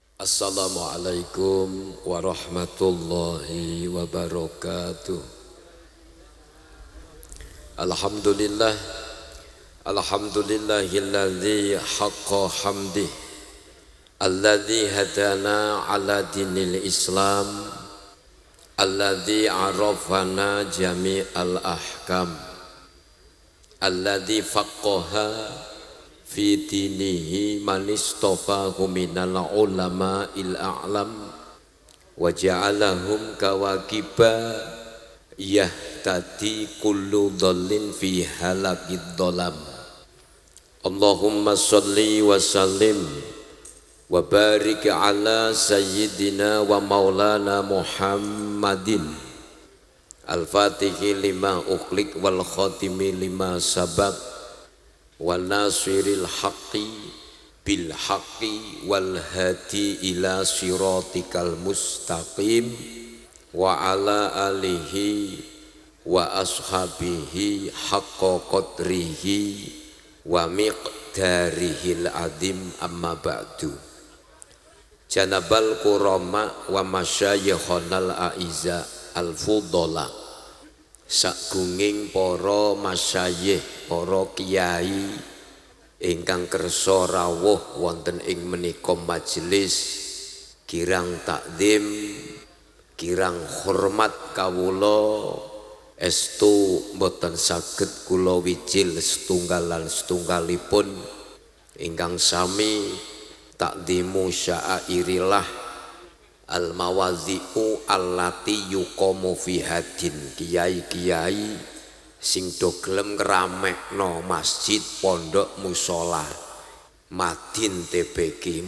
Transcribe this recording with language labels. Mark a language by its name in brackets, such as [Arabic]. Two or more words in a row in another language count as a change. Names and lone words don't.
[Arabic] السلام عليكم ورحمة الله وبركاته. الحمد لله، الحمد لله الذي حق حمده، الذي هدانا على دين الإسلام، الذي عرفنا جميع الأحكام، الذي فقه في دينه من استفاده من العلماء الأعلام وجعلهم كواكب يهتدي كل ضال في حالك الظلام. اللهم صل وسلم وبارك على سيدنا ومولانا محمد الفاتح لما أغلق والخاتم لما سبق وناصر الحق بالحق والهادي إلى صراطك المستقيم وعلى آله وأصحابه حق قدره ومقداره العظيم أما بعد. جناب الكرماء ومشايخنا الأعزاء الفضلاء, [Javanese] sagunging para masyayikh, para kiai ingkang kersa rawuh wonten ing menika majelis, kirang takdim, kirang hormat kawula estu boten saged kula wijil setunggalan setunggalipun ingkang sami [Arabic] تعظيم شعائر الله المواضع التي يقام في هذا, [Javanese] kiai-kiai sing do gelem ngramekno masjid pondok musala madin TBG.